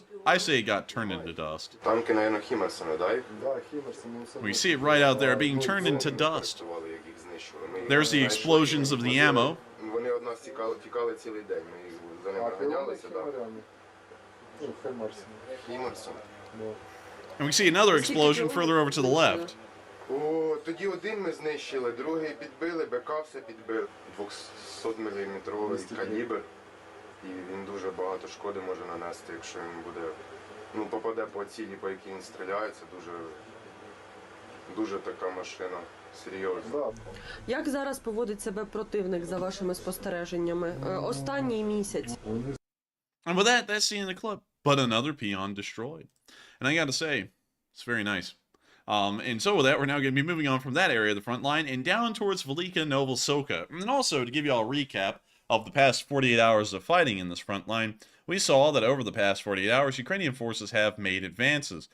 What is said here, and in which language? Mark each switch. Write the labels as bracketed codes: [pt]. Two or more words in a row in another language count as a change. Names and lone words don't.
[en] I say it got turned into dust. We see it right out there being turned into dust. There's the explosions of the ammo. And we see another explosion further over to the left. [uk] Тоді один ми знищили, другий підбили, БК все підбив. 200-мм калібр. І він дуже багато шкоди може нанести, якщо він буде, попаде по цілі, по якій він стріляє. Це дуже така машина, серйозна. Як зараз поводить себе противник за вашими спостереженнями? Останній місяць. [en] And with that, that's the end of the clip. But another peon destroyed. And I gotta say, it's very nice. And so with that, we're now going to be moving on from that area of the front line and down towards Velika Novoselka. And also, to give you all a recap of the past 48 hours of fighting in this front line, we saw that over the past 48 hours, Ukrainian forces have made advances.